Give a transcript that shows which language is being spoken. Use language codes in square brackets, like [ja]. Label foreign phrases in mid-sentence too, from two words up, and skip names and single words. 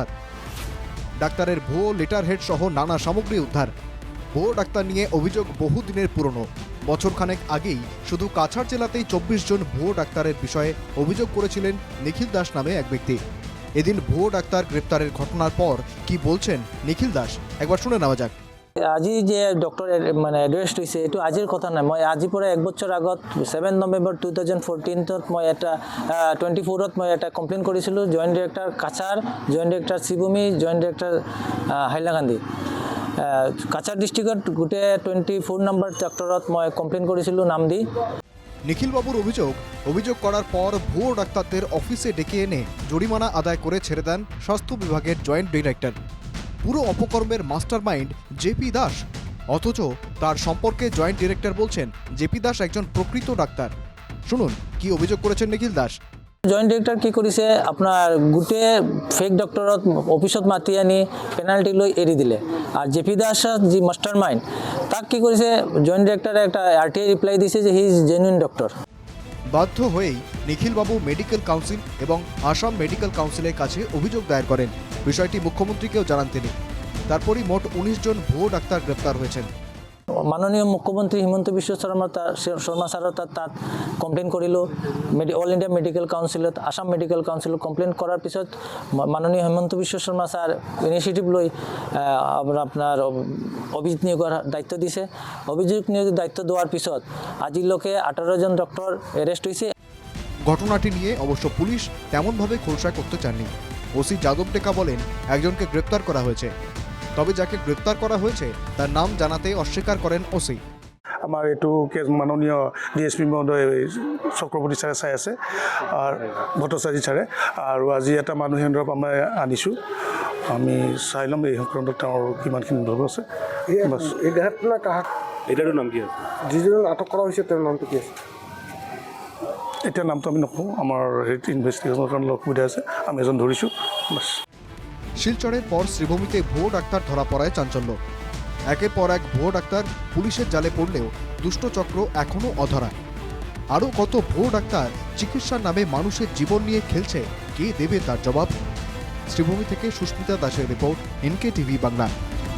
[bn] ডাক্তারের ভুয়ো লেটার হেড সহ নানা সামগ্রী উদ্ধার। ভুয়ো ডাক্তার নিয়ে অভিযোগ বহুদিনের পুরনো। বছরখানেক আগেই শুধু কাছাড় জেলাতেই 24 জন ভুয়ো ডাক্তারের বিষয়ে অভিযোগ করেছিলেন নিখিল দাস নামে এক ব্যক্তি। এদিন ভুয়ো ডাক্তার গ্রেপ্তারের ঘটনার পর কি বলছেন নিখিল দাস, একবার শুনে নেওয়া যাক। [as] আজি যে [en] doctor arrest [as] হৈছে এইটো আজিৰ কথা নাই। মই আজি পৰা এক বছৰ আগত 7 নৱেম্বৰ 2014 মই এটা 24 মই এটা কমপ্লেইন কৰিছিলোঁ। [en] joint director [as] কাছাৰ, [en] joint director [as] শ্ৰীভূমি, [en] joint director [as] হাইলাকান্দি। কাছাৰ ডিষ্ট্ৰিক্টত গোটেই 24 [en] number sectorত [as] মই কমপ্লেইন কৰিছিলোঁ নাম দি। [bn] নিখিলবাবুর অভিযোগ করার পর ভুয়ো ডাক্তারদের অফিসে ডেকে এনে জরিমানা আদায় করে ছেড়ে দেন স্বাস্থ্য বিভাগের [en] joint director. [bn] পুরো অপকর্মের মাস্টারমাইন্ড জেপি দাস। অথচ তার সম্পর্কে [en] joint director [bn] বলছেন জেপি দাস একজন প্রকৃত ডাক্তার। শুনুন কি অভিযোগ করেছেন নিখিল দাস। [en] joint director [as] কি কৰিছে, আপোনাৰ গোটেই [en] fake doctorত [as] অফিচত মাতি আনি পেনাল্টি লৈ এৰি দিলে। আৰু জে পি দাস যি [en] master mind, [as] তাক কি কৰিছে [en] joint directorে [as] একটা [en] RTI reply [as] দিছে যে [en] he is genuine doctor. [bn] বাধ্য হয়েই নিখিলবাবু [en] medical council [bn] এবং আসাম মেডিকেল কাউন্সিলের কাছে অভিযোগ দায়ের করেন। বিষয়টি মুখ্যমন্ত্রীকেও জানান তিনি। তারপরই মোট 19 জন ভুয়ো ডাক্তার গ্রেপ্তার হয়েছেন। [as] মাননীয় মুখ্যমন্ত্ৰী হিমন্ত বিশ্ব শৰ্মা ছাৰৰ তাত কমপ্লেইন কৰিলোঁ। অল ইণ্ডিয়া মেডিকেল কাউন্সিলত, আসাম মেডিকেল কাউন্সিলত কমপ্লেইন কৰাৰ পিছত মাননীয় হিমন্ত বিশ্ব শৰ্মা ছাৰ ইনিচিয়েটিভ লৈ আপোনাৰ অভিযোগ নিয়োগৰ দায়িত্ব দিছে। অভিযোগ নিয়োগৰ দায়িত্ব দেওয়ার পিছত আজিলৈকে 18 জন [en] doctor arrest [as] হয়েছে। [bn] ঘটনাটি নিয়ে অবশ্য পুলিশ তেমনভাবে খোলসা করতে চাননি। ওসি যাদব টেকা বলেন একজনকে গ্রেপ্তার করা হয়েছে, তবে যাকে গ্রেপ্তার করা হয়েছে তার নাম জানাতে অস্বীকার করেন ওসি। [as] আমাৰ এইটো কেছ মাননীয় DSP মহোদয় চক্ৰৱৰ্তী ছাৰে চাই আছে আৰু ভট্টাচাৰ্য ছাৰে, আৰু আজি এটা মানুহে ধৰক আমাৰ আনিছোঁ। আমি চাই ল'ম এই সংক্ৰান্তত তেওঁৰ কিমানখিনি ধৰক আছে। এই ঘটনা কাহাক, এটাৰ নাম কি আছে, যিজন আটক কৰা হৈছে তেওঁৰ নামটো কি আছে? এতিয়া নামটো আমি নকওঁ, আমাৰ হেৰি ইনভেষ্টিগেশ্যনৰ কাৰণে অসুবিধা আছে। আমি এজন ধৰিছোঁ বাছ। [bn] শিলচরের পর শ্রীভূমিতে ভুয়ো ডাক্তার ধরা পড়ায় চাঞ্চল্য। একের পর এক ভুয়ো ডাক্তার পুলিশের জালে পড়লেও দুষ্টচক্র এখনও অধরা। আরও কত ভুয়ো ডাক্তার চিকিৎসার নামে মানুষের জীবন নিয়ে খেলছে, কে দেবে তার জবাব? শ্রীভূমি থেকে সুস্মিতা দাসের রিপোর্ট, NKTV বাংলা।